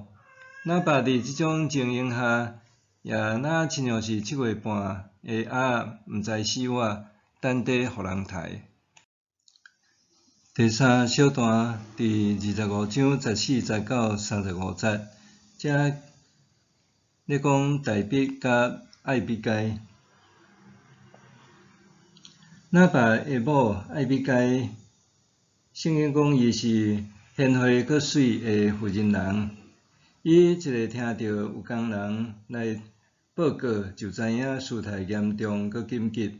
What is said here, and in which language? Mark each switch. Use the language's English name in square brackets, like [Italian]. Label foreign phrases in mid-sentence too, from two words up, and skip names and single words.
[Min Nan Chinese] 拿巴伫即种情形下，也若亲像是7月半的鸭毋知死活，等地互人杀。第3小段第25章14节到35节，遮咧讲大卫甲艾比该。拿巴的某艾比该，圣经讲伊是贤惠搁水的妇人人。伊一个听到有工人来报告，就知影事态严重搁紧急。